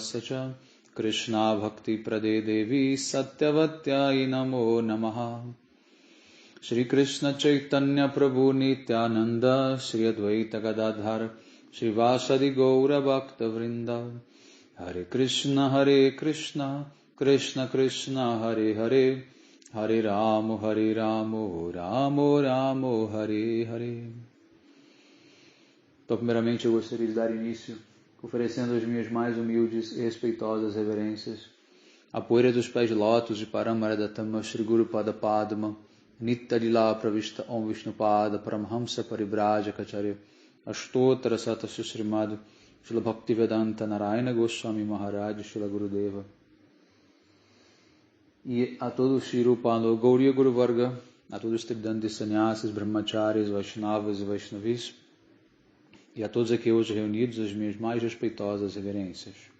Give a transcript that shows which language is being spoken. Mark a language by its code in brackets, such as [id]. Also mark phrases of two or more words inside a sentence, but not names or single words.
[sa] सच्चा कृष्ण भक्ति प्रदे देवि सत्यवत्यै नमो नमः श्री कृष्ण चैतन्य प्रभु नित्यानन्द श्री अद्वैत गदाधर श्री वासादि गौर भक्त वृन्द हरे कृष्ण कृष्ण कृष्ण हरे हरे हरे रामो रामो रामो हरे हरे. [pt] Então, primeiramente, eu gostaria de dar início oferecendo as minhas mais humildes e respeitosas reverências à poeira dos pés de lótus de Paramaradatama Shri Guru Pada Padma Nitya Lila Pravishta Om Vishnupada Paramhamsa Paribrajacharya Ashtottara Satasya Srimad Srila Bhaktivedanta Narayana Goswami Maharaj Srila Gurudeva e a todos Shri Rupalo Gauriya Guru Varga, a todos os Tridantis Sannyasis, Brahmacharis, Vaishnavas e Vaishnavis e a todos aqui hoje reunidos as minhas mais respeitosas reverências.